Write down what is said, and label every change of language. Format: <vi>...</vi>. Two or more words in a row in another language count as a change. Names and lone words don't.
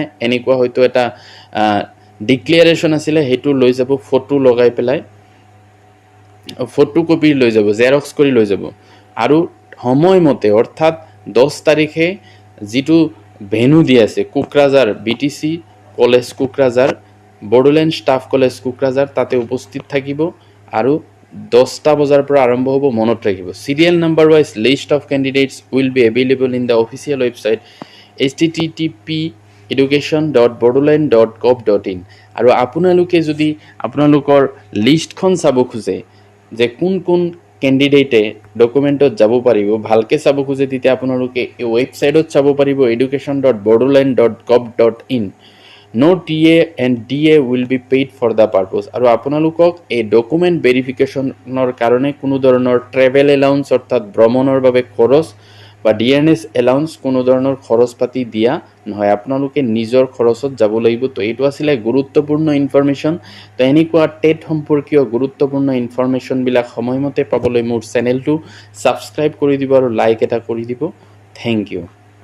<as>এনেকুৱা হয়তো এটা ডিক্লেৰেশ্যন আছিলে সেইটো লৈ যাব ফটো লগাই পেলাই</as> <en>photo copy</en> <as>লৈ যাব জেৰক্স কৰি লৈ যাব আৰু সময়মতে অৰ্থাৎ 10 তাৰিখে যিটো ভেনু দি আছে কোকৰাঝাৰ BTC কলেজ কোকৰাঝাৰ বড়োলেণ্ড ষ্টাফ কলেজ কোকৰাঝাৰ তাতে উপস্থিত থাকিব আৰু 10টা বজাৰ পৰা আৰম্ভ হ'ব মনত ৰাখিব</as> <en>serial number wise list of candidates will be available in the official website</en> <as>http://education.bodoland.gov.in আৰু আপোনালোকে যদি আপোনালোকৰ লিষ্টখন চাব খোজে যে কোন কোন ক্যান্ডিডেটে ডকুমেন্টত যাব পাৰিব ভালকে চাব খোজে তেতিয়া আপোনালোকে এই ওয়েবসাইটত চাব পাৰিব</as> <en>education.bodoland.gov.in No TA and DA will be paid for the purpose</en> <as>আৰু আপোনালোকক এই ডকুমেণ্ট ভেৰিফিকেশ্যনৰ কাৰণে কোনো ধৰণৰ</as> <en>travel allowance</en> <as>অৰ্থাৎ ভ্ৰমণৰ বাবে খৰচ বা</as> <en>DNS allowance</en> <as>কোনো ধৰণৰ খৰচ পাতি দিয়া নহয় আপোনালোকে নিজৰ খৰচত যাব লাগিব তো এইটো আছিলে গুৰুত্বপূৰ্ণ ইনফৰমেশ্যন তো এনেকুৱা টেট সম্পৰ্কীয় গুৰুত্বপূৰ্ণ ইনফৰমেশ্যনবিলাক সময়মতে পাবলৈ মোৰ চেনেলটো ছাবস্ক্ৰাইব কৰি দিব আৰু লাইক এটা কৰি দিব</as> <en>thank you</en>